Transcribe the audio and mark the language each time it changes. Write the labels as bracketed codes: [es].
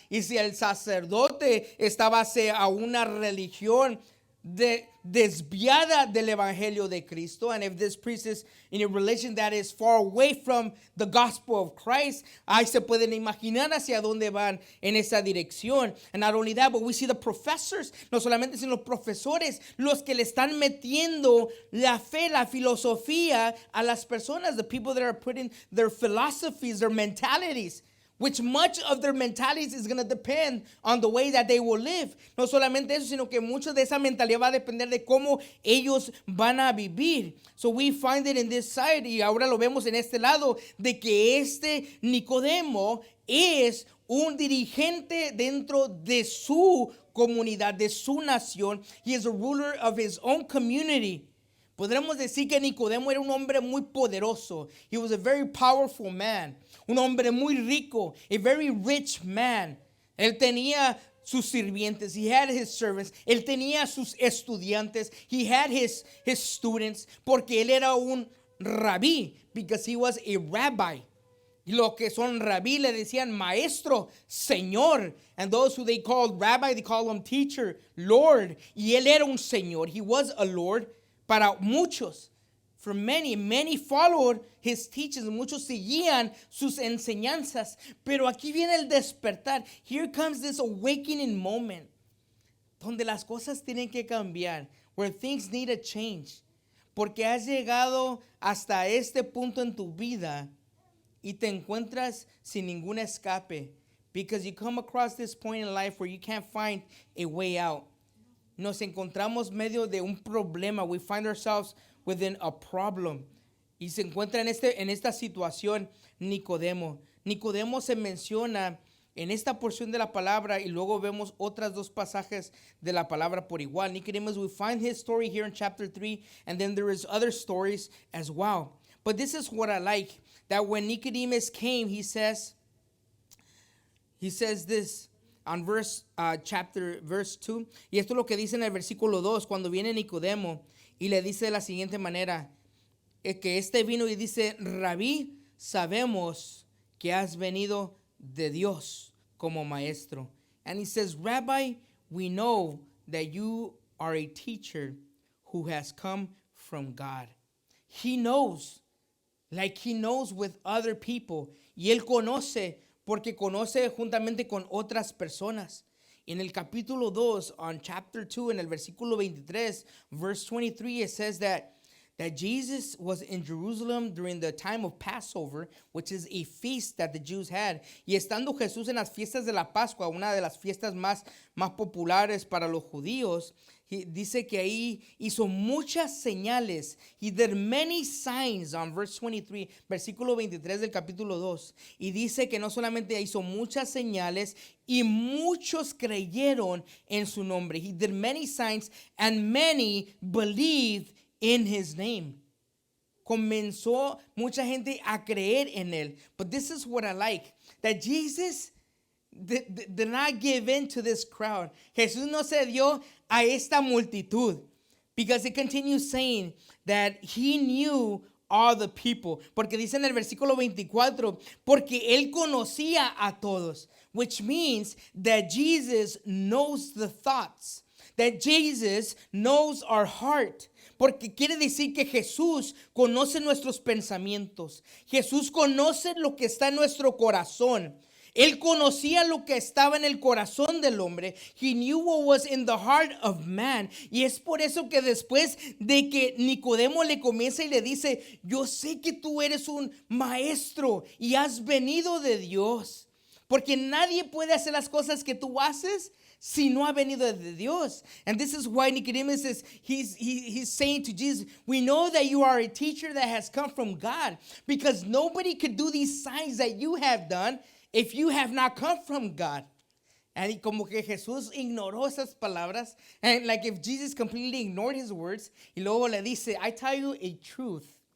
[es] Y si el sacerdote está base a una religión desviada del evangelio de Cristo, [en] and if this priest is in a religion that is far away from the gospel of Christ, [es] ahí se pueden imaginar hacia dónde van en esa dirección. [en] And not only that, but we see the professors, [es] no solamente sino los profesores, [en] los que le están metiendo la fe, la filosofía a las personas, the people that are putting their philosophies, their mentalities, which much of their mentalities is going to depend on the way that they will live. [es] No solamente eso, sino que mucho de esa mentalidad va a depender de cómo ellos van a vivir. [en] So we find it in this side, [es] y ahora lo vemos en este lado, de que este Nicodemo es un dirigente dentro de su comunidad, de su nación. [en] He is a ruler of his own community. [es] Podremos decir que Nicodemo era un hombre muy poderoso. [en] He was a very powerful man. [es] Un hombre muy rico, [en] a very rich man. [es] Él tenía sus sirvientes. [en] He had his servants. [es] Él tenía sus estudiantes. [en] He had his students. [es] Porque él era un rabí, [en] because he was a rabbi. [es] Y lo que son rabí le decían maestro, señor. [en] And those who they called rabbi, they called him teacher, Lord. [es] Y él era un señor. [en] He was a Lord [es] para muchos. [en] For many followed his teachings. [es] Muchos seguían sus enseñanzas. Pero aquí viene el despertar. [en] Here comes this awakening moment, [es] donde las cosas tienen que cambiar, [en] where things need a change. [es] Porque has llegado hasta este punto en tu vida y te encuentras sin ningún escape. [en] Because you come across this point in life where you can't find a way out. [es] Nos encontramos medio de un problema. [en] We find ourselves within a problem. [es] Y se encuentra en esta situación Nicodemo. Nicodemo se menciona en esta porción de la palabra, y luego vemos otras dos pasajes de la palabra por igual. [en] Nicodemus, we find his story here in chapter 3, and then there is other stories as well. But this is what I like, that when Nicodemus came, he says this on verse 2. [es] Y esto es lo que dice en el versículo 2, cuando viene Nicodemo y le dice de la siguiente manera: que este vino y dice, Rabí, sabemos que has venido de Dios como maestro. [en] And he says, Rabbi, we know that you are a teacher who has come from God. He knows, like he knows with other people. [es] Y él conoce, porque conoce juntamente con otras personas. En el capítulo 2, [en] on chapter 2, [es] en el versículo 23, [en] verse 23, it says that Jesus was in Jerusalem during the time of Passover, which is a feast that the Jews had. [es] Y estando Jesús en las fiestas de la Pascua, una de las fiestas más populares para los judíos, dice que ahí hizo muchas señales. [en] He did many signs on verse 23, [es] versículo 23 del capítulo 2. Y dice que no solamente hizo muchas señales, y muchos creyeron en su nombre. [en] He did many signs and many believed in his name. [es] Comenzó mucha gente a creer en él. [en] But this is what I like, that Jesus did not give in to this crowd. [es] Jesús no se dio a esta multitud, [en] because it continues saying that he knew all the people. [es] Porque dice en el versículo 24, porque él conocía a todos, [en] which means that Jesus knows the thoughts, that Jesus knows our heart. [es] Porque quiere decir que Jesús conoce nuestros pensamientos. Jesús conoce lo que está en nuestro corazón. Él conocía lo que estaba en el corazón del hombre. [en] He knew what was in the heart of man. [es] Y es por eso que después de que Nicodemo le comienza y le dice, yo sé que tú eres un maestro y has venido de Dios. Porque nadie puede hacer las cosas que tú haces si no ha venido de Dios. [en] And this is why Nicodemus says, he's saying to Jesus, we know that you are a teacher that has come from God, because nobody could do these signs that you have done if you have not come from God. And [es] como que Jesús ignoró esas palabras, [en] and like if Jesus completely ignored his words, [es] y luego le dice, [en] I tell you a truth.